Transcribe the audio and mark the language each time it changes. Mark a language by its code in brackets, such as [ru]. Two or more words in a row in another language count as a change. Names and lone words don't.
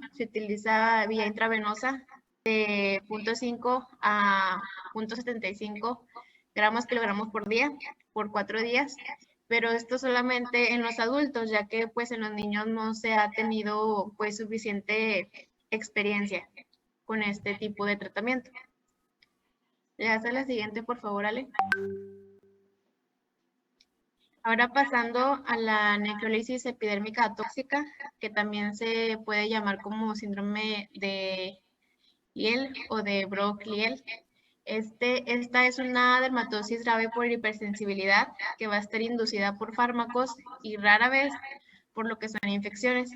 [es] Se utiliza vía intravenosa de 0.5 a 0.75 gramos kilogramos por día, por 4 días, pero esto solamente en los adultos, ya que pues en los niños no se ha tenido pues suficiente experiencia con este tipo de tratamiento. Le hace la siguiente, por favor, Ale. Ahora pasando a la necrólisis epidérmica atóxica, que también se puede llamar como síndrome de Lyell o de Brock-Lyell. Esta es una dermatosis grave por hipersensibilidad que va a estar inducida por fármacos y rara vez por lo que son infecciones.